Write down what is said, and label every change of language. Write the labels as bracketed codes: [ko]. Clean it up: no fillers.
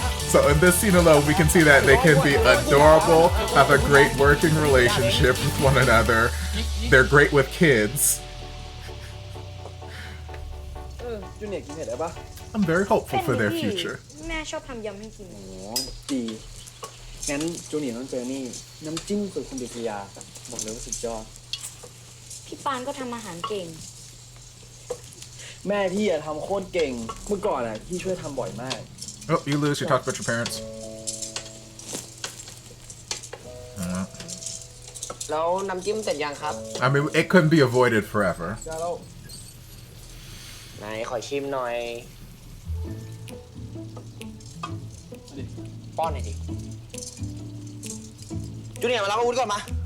[en] So in this scene alone, we can see that they can be adorable, have a great working relationship with one another. They're great with kids. [th] จูเนียร์กินเผ็ดได้ปะ [en] I'm very hopeful for their [th] พี่ [en] future. [th] แม่ชอบทำยำให้กิน โอ้ดีงั้นจูเนียร์ต้องเจอนี่น้ำจิ้มสูตรคุณดิษยาบอกเลยว่าสุดยอด พี่ปานก็ทำอาหารเก่ง แม่พี่อะทำโคตรเก่งเมื่อก่อนอะพี่ช่วยทำบ่อยมาก [en] Oh, you lose. You talked about your parents. [th] แล้วน้ำจิ้มเสร็จยังครับ [en] I mean, it couldn't be avoided forever. [th] จ้าแล้ว ไหนขอชิมหน่อย ป้อนหน่อยดิจูเนียร์มาแล้วก็วุ้นก่อนมา